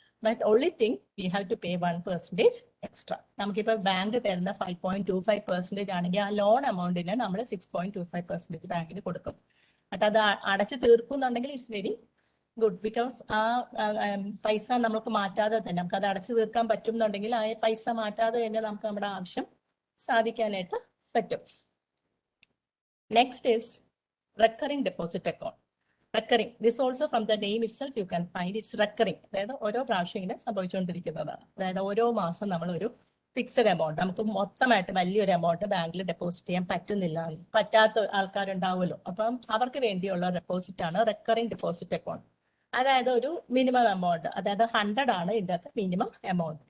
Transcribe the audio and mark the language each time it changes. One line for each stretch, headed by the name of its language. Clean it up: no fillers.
English: But only thing we have to pay 1% extra.
Malayalam: നമുക്കിപ്പോൾ bank തരുന്ന 5.25% ആണെങ്കിൽ ആ ലോൺ എമൗണ്ടിന് നമ്മൾ 6.25% ബാങ്കിന് കൊടുക്കും. ബട്ട് അത് അടച്ചു തീർക്കുന്നുണ്ടെങ്കിൽ
English: It's very good.
Malayalam: ബിക്കോസ് ആ പൈസ നമുക്ക് മാറ്റാതെ തന്നെ നമുക്ക് അത് അടച്ചു തീർക്കാൻ പറ്റുന്നുണ്ടെങ്കിൽ ആ പൈസ മാറ്റാതെ തന്നെ നമുക്ക് നമ്മുടെ ആവശ്യം സാധിക്കാനായിട്ട് പറ്റും.
English: Next is recurring deposit account. Recurring, this also from the name itself you can find it's recurring.
Malayalam: അതായത് ഓരോ പ്രാവശ്യം ഇങ്ങനെ സംഭവിച്ചുകൊണ്ടിരിക്കുന്നതാണ്. അതായത് ഓരോ മാസം നമ്മൾ ഒരു ഫിക്സഡ് എമൗണ്ട്, നമുക്ക് മൊത്തമായിട്ട് വലിയൊരു എമൗണ്ട് ബാങ്കിൽ ഡെപ്പോസിറ്റ് ചെയ്യാൻ പറ്റാത്ത ആൾക്കാരുണ്ടാവുമല്ലോ. അപ്പം അവർക്ക് വേണ്ടിയുള്ള ഡെപ്പോസിറ്റ് ആണ് റെക്കറിംഗ് ഡെപ്പോസിറ്റ് അക്കൗണ്ട്. അതായത് ഒരു മിനിമം എമൗണ്ട്, അതായത് 100 ആണ് ഇതിൻ്റെ അകത്ത് മിനിമം എമൗണ്ട്.